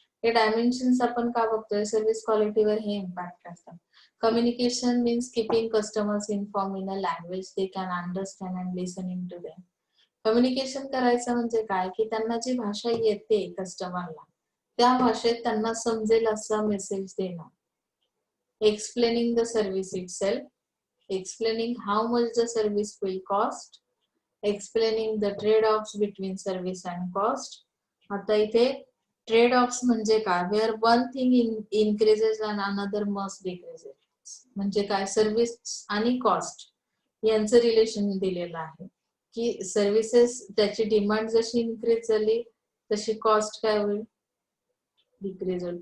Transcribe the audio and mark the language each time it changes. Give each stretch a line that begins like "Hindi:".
Marathi: हे डायमेन्शन्स आपण का बघतोय? सर्व्हिस क्वालिटीवर हे इम्पॅक्ट असतात.
English: Communication means keeping customers inform in a language they can understand and listening to them.
Marathi: Communication करायचं म्हणजे काय? की त्यांना जी भाषा येते कस्टमरला, त्या भाषेत त्यांना समजेल असा मेसेज देणं.
English: Explaining the service itself, explaining how much the service will cost, explaining the trade-offs between service and cost.
Marathi: आता इथे ट्रेड ऑफ्स म्हणजे काय?
English: Where one thing increases and another must decreases.
Marathi: म्हणजे काय? सर्व्हिस आणि कॉस्ट यांचं relation दिलेलं आहे की सर्व्हिसेस त्याची डिमांड जशी इन्क्रीज झाली तशी कॉस्ट काय होईल? डिक्रीज होईल.